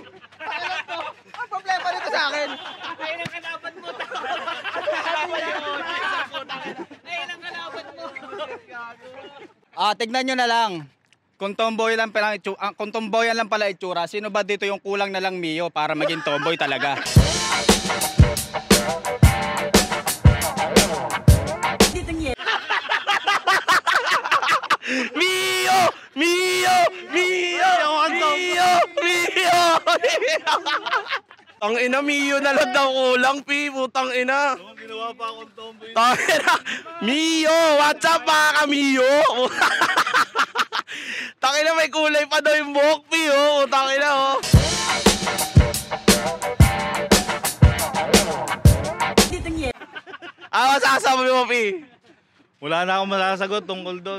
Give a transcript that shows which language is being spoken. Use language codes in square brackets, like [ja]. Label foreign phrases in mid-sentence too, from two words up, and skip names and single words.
[tl] Ang problema nito sa akin. Ayun ang kalaban mo. Ayun ang kalaban mo. Tignan nyo na lang. Kung tomboy lang pala kung tomboyan lang pala itsura, sino ba dito yung kulang na lang Mio para maging tomboy talaga? Mio! Mio! Mio! Mio! Mio! Tang ina, Mio na lang daw kulang, Pi. Putang ina. Ginawa pa akong tomboy. Tang ina. Mio! [en] What's up, [tl] mga ka-Mio? Tang ina, may kulay pa daw yung buhok, Pi, oh. Tang ina, oh. Ano masasabi mo, Pi? Wala na akong masasagot tungkol doon.